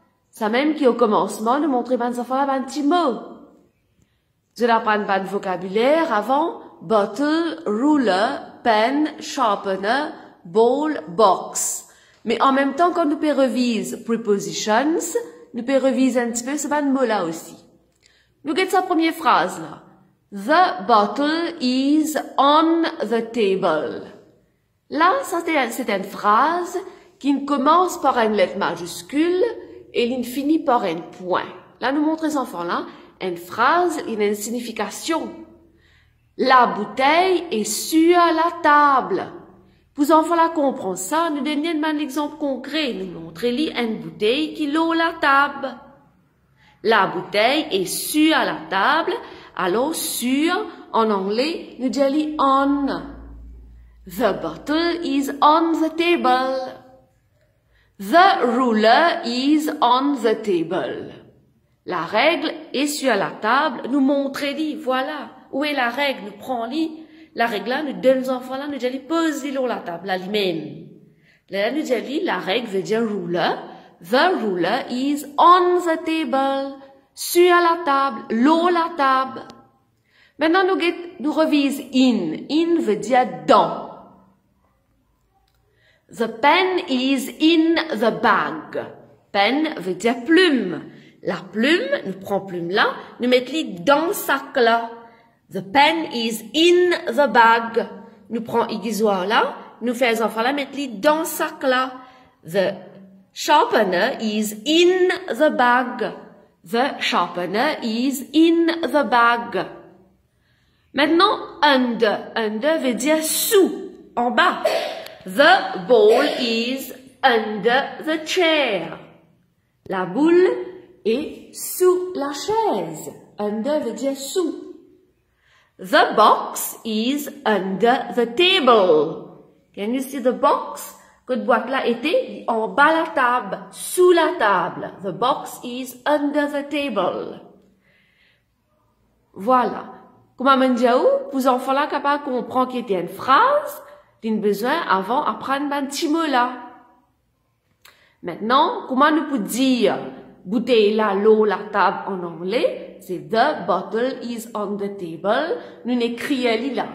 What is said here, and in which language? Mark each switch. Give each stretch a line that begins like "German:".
French: Ça même qui au commencement, nous montrer ben enfants-là un petit mot. Je vais apprendre un vocabulaire avant,
English: bottle, ruler, pen, sharpener, bowl, box.
French: Mais en même temps, quand nous pouvons reviser prepositions, nous pouvons reviser un petit peu ce mot-là aussi. Nous avons sa première phrase là.
English: The bottle is on the table.
French: Là, c'est une phrase qui commence par une lettre majuscule et qui finit par un point. Là, nous montrons aux enfants là, une phrase, il a une signification. La bouteille est sur la table. Pour enfants là comprendre ça, nous donnons un exemple concret. Nous montrons une bouteille qui est sur la table. La bouteille est sur la table. Alors, sur, en anglais, nous disons on.
English: The bottle is on the table. The ruler is on the table.
French: La règle est sur la table. Nous montrez-lui, voilà. Où est la règle? Nous prenons-lui. La règle là, nous donnons aux enfants là, nous disons posez-lui sur la table, là, lui-même. Là, nous disons la règle veut dire ruler.
English: The ruler is on the table.
French: Sur la table, sur la table. Maintenant, nous revisons in. In veut dire dans.
English: The pen is in the bag.
French: Pen veut dire plume. La plume, nous prenons plume là, nous mettons dans sac là.
English: The pen is in the bag.
French: Nous prenons aiguisoire là, nous faisons enfants là, mettons dans sac là.
English: The sharpener is in the bag. The sharpener is in the bag.
French: Maintenant, under. Under veut dire sous, en bas.
English: The ball is under the chair.
French: La boule est sous la chaise. Under veut dire sous.
English: The box is under the table. Can you see the box?
French: Cette boîte-là était en bas la table, sous la table.
English: The box is under the table.
French: Voilà. Comment on dit où? Pour les enfants là, capables de comprendre qu'il y a une phrase, ils ont besoin avant d'apprendre un petit mot là. Maintenant, comment nous pouvons dire bouteille là, l'eau, la table en anglais? C'est
English: the bottle is on the table.
French: Nous n'écrivons là.